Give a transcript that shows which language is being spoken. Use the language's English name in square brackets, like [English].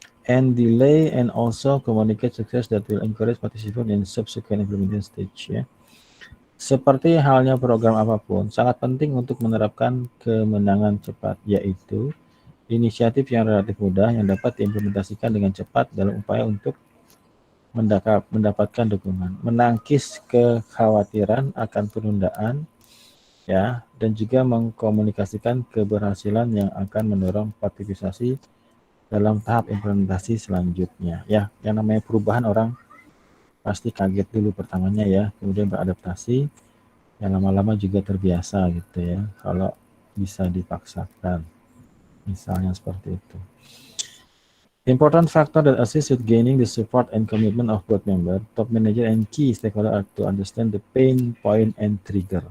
[English] And delay and also communicate success that will encourage participant in subsequent implementation stage ya. [Indonesian] Seperti halnya program apapun, sangat penting untuk menerapkan kemenangan cepat, yaitu inisiatif yang relatif mudah yang dapat diimplementasikan dengan cepat dalam upaya untuk mendapatkan dukungan, menangkis kekhawatiran akan penundaan, ya, dan juga mengkomunikasikan keberhasilan yang akan mendorong partisipasi dalam tahap implementasi selanjutnya. Ya, yang namanya perubahan orang pasti kaget dulu pertamanya ya, kemudian beradaptasi, yang lama-lama juga terbiasa gitu ya, kalau bisa dipaksakan, misalnya seperti itu. [English] Important factor that assist with gaining the support and commitment of board member, top manager, and key stakeholder are to understand the pain point and trigger.